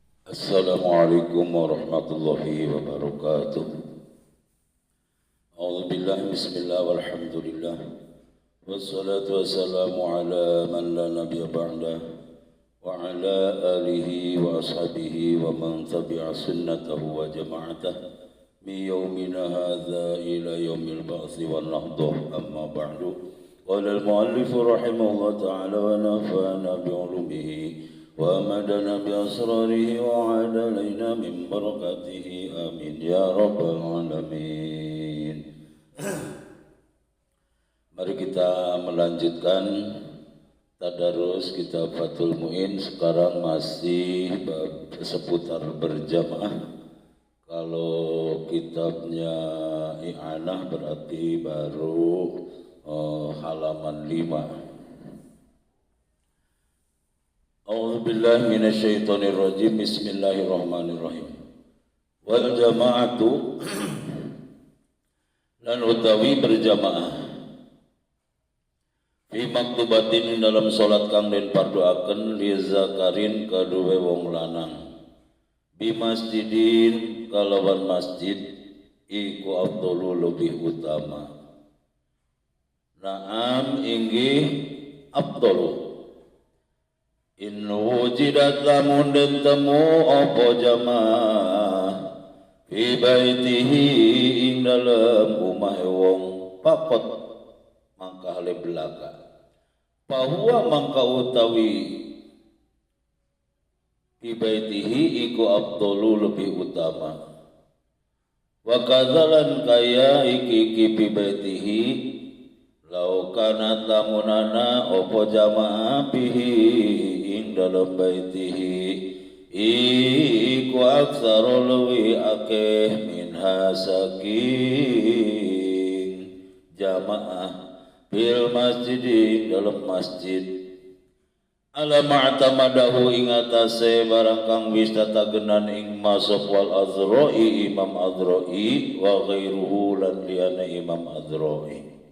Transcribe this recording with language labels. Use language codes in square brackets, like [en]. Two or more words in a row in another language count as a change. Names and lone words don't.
[ar] السلام عليكم ورحمة الله وبركاته. أعوذ بالله بسم الله والحمد لله. والصلاة والسلام على من لا نبي بعده وعلى آله وأصحابه ومن تبع سنته وجماعته من يومنا هذا إلى يوم البعث والنهضة أما بعد. قال المؤلف رحمه الله تعالى ونفعنا بعلومه وأمدنا بأسراره وعاد علينا من بركاته آمين يا رب العالمين. [id] Mari kita melanjutkan tadarus kitab Fathul Mu'in. Sekarang masih seputar berjamaah. Kalau kitabnya I'anah berarti baru halaman 5. [ar] أعوذ بالله من الشيطان الرجيم. Bismillahirrahmanirrahim. والجماعة [jv] lan utawi berjamaah [ar] في مكتوبة [jv] dalam salat kang den parduaken [ar] لذكر [jv] kaduwe wong lanang [ar] بمسجد [jv] kalawan masjid iku afdalu [id] lebih utama. [jv] Naam inggih [ar] أفضل إن وجدت [jv] lamun den temu apa jamaah [ar] في بيته [jv] ing dalem umahe wong pakot mangka hale belaka bahwa mangka utawi [ar] في بيته [jv] iku afdalu [id] lebih utama [ar] وكذلك [jv] kaya iki [ar] في بيته لو كان [jv] lamunana apa jamaah bihi ing dalam baitihi iku aksaru luwi akeh minha saking jamaah [ar] بالمسجد [id] dalam masjid [ar] على معتمده [jv] ing atase barang kang wis tatagenan ing masaf wal azra'i Imam Azra'i [ar] وغيره [jv] lan liyane Imam Azra'i.